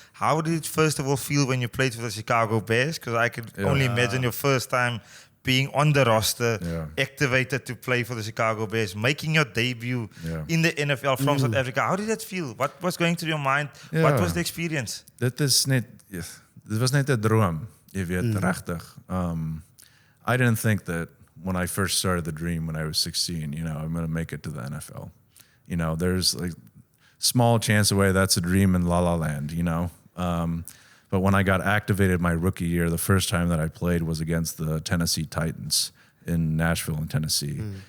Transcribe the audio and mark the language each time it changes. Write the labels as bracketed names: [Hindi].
[English] How did it first of all feel when you played for the Chicago Bears? Because I could only imagine your first time being on the roster, activated to play for the Chicago Bears, making your debut in the NFL from South Africa. How did that feel? What was going through your mind? What was the experience? [Afrikaans] Dit was net 'n droom, jy weet, regtig. [English] I didn't think that when I first started the dream when I was 16, you know, I'm going to make it to the NFL. You know, there's like small chance away that's a dream in La La Land, you know. But when I got activated my rookie year, the first time that I played was against the Tennessee Titans in Nashville in Tennessee.